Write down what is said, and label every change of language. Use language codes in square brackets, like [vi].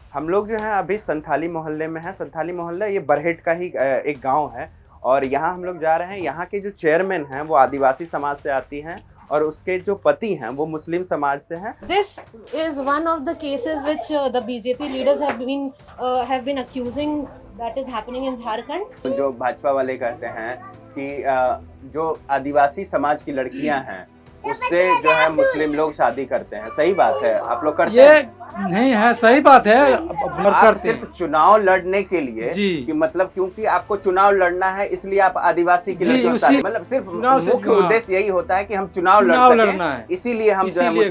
[hi] हम लोग जो है अभी संथाली मोहल्ले में है। संथाली मोहल्ला ये बरहेट का ही एक गांव है और यहाँ हम लोग जा रहे हैं। यहाँ के जो चेयरमैन हैं वो आदिवासी समाज से आती हैं और उसके जो पति हैं वो मुस्लिम समाज से हैं। [en] This is one of the cases which the BJP leaders have been accusing that is happening in Jharkhand. [hi] जो भाजपा वाले कहते हैं कि जो आदिवासी समाज की लड़कियां हैं उससे जो है मुस्लिम लोग शादी करते हैं। सही बात है, आप लोग करते ये हैं? नहीं है, सही बात है। आप सिर्फ चुनाव लड़ने के लिए जी, कि मतलब क्योंकि आपको चुनाव लड़ना है इसलिए आप आदिवासी की लड़कियों से शादी, मतलब सिर्फ मुख्य उद्देश्य यही होता है कि हम चुनाव लड़ना है, इसीलिए हम जो है